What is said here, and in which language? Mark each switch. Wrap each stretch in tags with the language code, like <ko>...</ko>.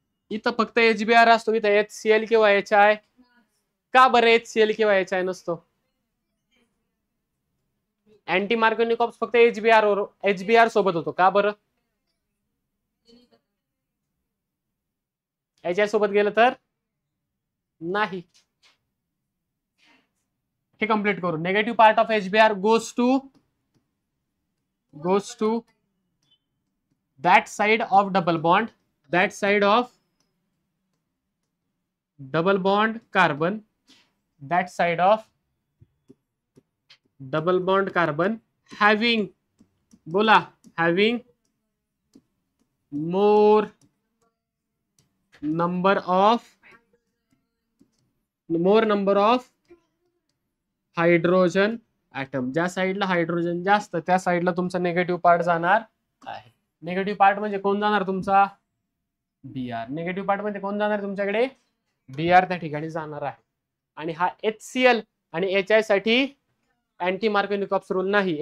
<mr>इथं फक्त HBr असतो, इथं HCl किंवा HI. का बरं HCl किंवा HI नसतो? अँटी मार्कोनिकॉप्स फक्त HBr सोबत होतो, का बरं? HI सोबत गेलं तर नाही. हे कंप्लीट करू.</mr> <en>negative part of HBr goes to that side of double bond, that side of double bond carbon, that side of double bond carbon having,</en> <mr>बोला,</mr> <en>having more number of hydrogen atom.</en> <mr>ज्या साईडला hydrogen जास्त त्या साईडला तुमचा negative part जाणार आहे. Negative part म्हणजे कोण जाणार तुमचा? Br. नेगेटिव्ह पार्ट म्हणजे कोण जाणार तुमच्याकडे? Br त्या ठिकाणी जाणार आहे. आणि हा HCl आणि HI साठी अँटी मार्कोनिकॉप्स रूल नाही.</mr>